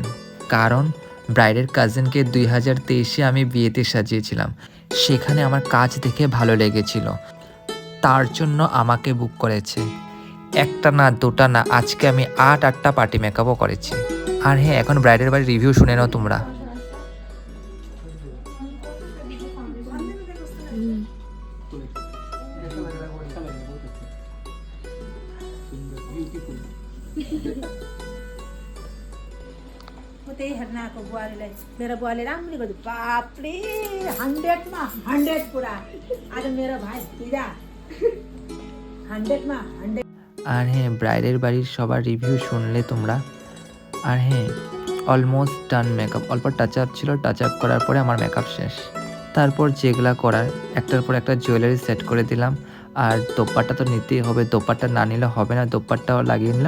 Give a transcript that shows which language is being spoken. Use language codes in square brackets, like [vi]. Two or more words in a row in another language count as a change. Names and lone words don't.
[bn] কারণ ব্রাইডের কাজিনকে 2023-এ আমি বিয়েতে সাজিয়েছিলাম, সেখানে আমার কাজ দেখে ভালো লেগেছিল, তার জন্য আমাকে বুক করেছে। একটা না দুটা না, আজকে আমি 8টা পার্টি মেকআপও করেছি। আর হ্যাঁ, এখন ব্রাইডের বাড়ির রিভিউ শুনে নাও তোমরা। [ne] त्यही हेर्न आएको बुहारीलाई मेरो बुहारीले राम्ररी गर्यो बापरे 100 मा 100 पुरा आज मेरो भाइ दिदा 100 मा 100। [bn] আর হ্যাঁ, ব্রাইডের বাড়ির সবার রিভিউ শুনলে তোমরা। আর হ্যাঁ, [en] almost done makeup, [bn] অল্প [en] touch up [bn] ছিল, [en] touch up [bn] করার পরে আমার মেকআপ শেষ। তারপর যেগুলা করার একটার পর একটা জুয়েলারি সেট করে দিলাম। আর দোপাট্টা তো নিতেই হবে, দোপাট্টা না নিলে হবে না, দোপাট্টাও লাগিয়ে নিলাম।